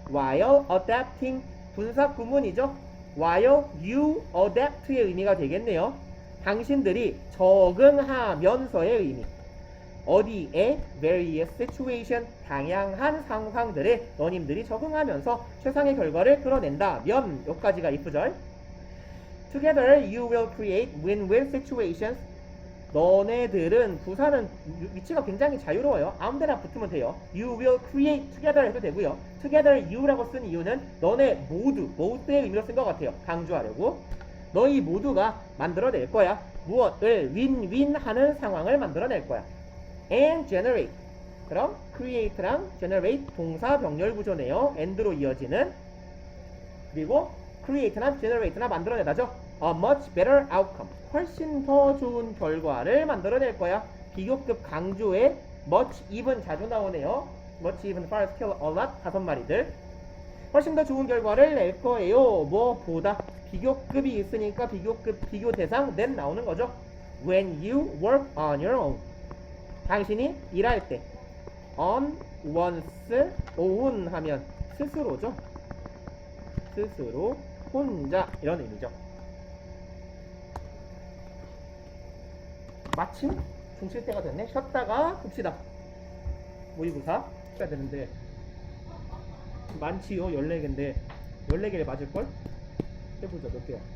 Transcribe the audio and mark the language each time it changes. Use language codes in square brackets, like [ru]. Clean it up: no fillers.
[en] while adapting [ko] 분사 구문이죠. [en] while you adapt의 [ko] 의미가 되겠네요. 당신들이 적응하면서의 의미. 어디에 various situation 다양한 상황들에 너님들이 적응하면서 최상의 결과를 끌어낸다면 여기까지가 if절. [en] Together you will create win-win situations. [ko] 너네들은 부사는 위치가 굉장히 자유로워요. 아무데나 붙으면 돼요. [en] You will create together 해도 되고요. Together you [ko] 라고 쓴 이유는 너네 모두의 의미로 쓴 것 같아요. 강조하려고. 너희 모두가 만들어낼 거야. 무엇을 윈윈 하는 상황을 만들어낼 거야. [en] And generate. [ko] 그럼 create랑 generate 동사 병렬 구조네요. and로 이어지는. 그리고 create나 generate나 만들어내다죠. [en] A much better outcome. [ko] 훨씬 더 좋은 결과를 만들어낼 거야. 비교급 강조의 much, even 자주 나오네요. much, even, far, still, a lot 5마리들. 훨씬 더 좋은 결과를 낼 거예요. 뭐보다 비교급이 있으니까 비교급, 비교 대상 then 나오는 거죠. [en] When you work on your own. [ko] 당신이 일할 때. on, once, own 하면 스스로죠. 스스로, 혼자 이런 의미죠. 마침 중칠 때가 됐네. 쉬었다가 봅시다. 모의고사 해야 되는데 많지요. 14개인데 14개를 맞을걸? 해보자. 몇 개야?